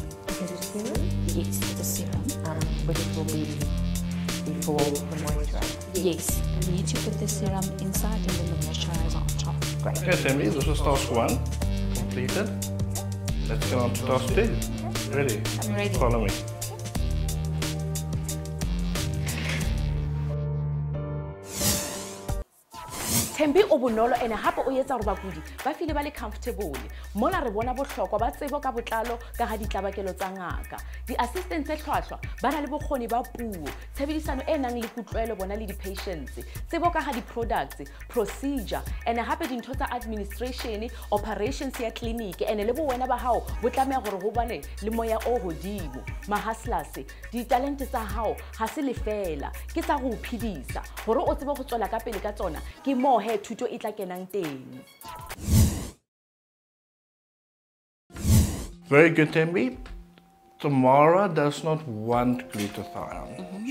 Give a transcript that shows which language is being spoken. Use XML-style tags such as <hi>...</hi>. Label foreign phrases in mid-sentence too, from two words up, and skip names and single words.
<en>Yes, the serum. Which will be before the moisturizer. Yes, you need to put the serum inside and then the moisturizer on top. Great. Okay, Thembi, this was task 1 completed. Let's get on to task 2. Ready? I'm ready. Follow me.</en> <st>Thembi o bonolo ene hape o etsa hore bakudi ba file ba le comfortable. Mona re bona bohlokwa ba tsebo ka botlalo ka ha ditlabakelo tsa ngaka. Di-assistants tse hlwahlwa ba na le bokgoni ba puo, tshebedisano e nang le kutlwelo bona le di-patients, tsebo ka ha</st> <en>di-products, procedure,</en> <st>ene hape dintho tsa</st> <en>administration, operations</en> <st>ya clinic, ene le bo wena ba hao bo tlameha hore ho bane le moya o hodimo. Mahaslas, di-talente tsa hao ha se lefela, ke tsa go phedisa. Hore o tsebe go tswela ka pele ka tsona, ke mo thuto e tla kenang teng.</st> <en>Very good, Thembi. Tamara does not want glutathione.</en>